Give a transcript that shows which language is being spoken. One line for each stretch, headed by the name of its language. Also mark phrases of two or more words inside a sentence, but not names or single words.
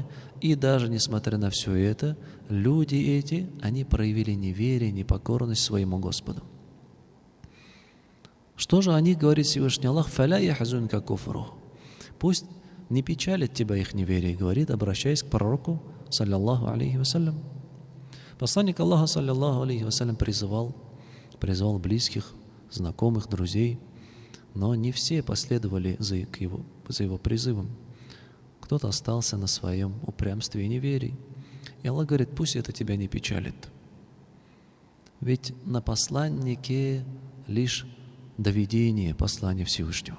Russian: И даже несмотря на все это, люди эти, они проявили неверие, непокорность своему Господу. Что же о них говорит Всевышний Аллах?
Arabic: «فلا يحزنك كفره».
Russian: Пусть не печалит тебя их неверие, говорит, обращаясь к пророку,
Arabic: صلى الله عليه وسلم.
Russian: Посланник Аллаха,
Arabic: صلى الله عليه وسلم,
Russian: призывал близких, знакомых, друзей, но не все последовали за его призывом. Кто-то остался на своем упрямстве и неверии. И Аллах говорит: пусть это тебя не печалит. Ведь на посланнике лишь доведение послания Всевышнего.